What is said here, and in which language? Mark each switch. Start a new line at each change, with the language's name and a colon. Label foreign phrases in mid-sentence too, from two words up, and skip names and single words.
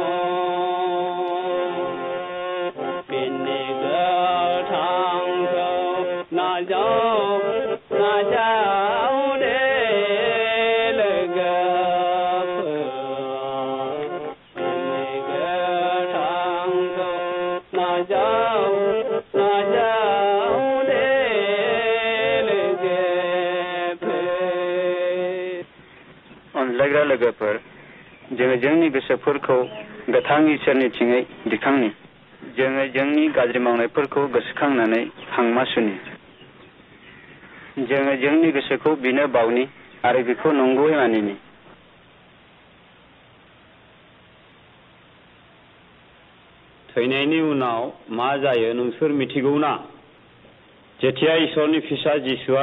Bodo: bini gatangkau najau de legapur bini gatangkau najau de legapur अनज्लायग्रा लोगोफोर जोङो जोंनि गोसोफोरखौ गोथां इसोरनिथिङै दिखांनि जोङो जोंनि गाज्रि मावनायफोरखौ गोसोखांनानै हांमा सुनि जोङो जोंनि गोसोखौ बिनो बावनि आरो बेखौ नंगुबै मानिनि थैनायनि उनाव मा जायो नोंसोर मिथिगौना जेथिया इसोरनि फिसा जिसुआ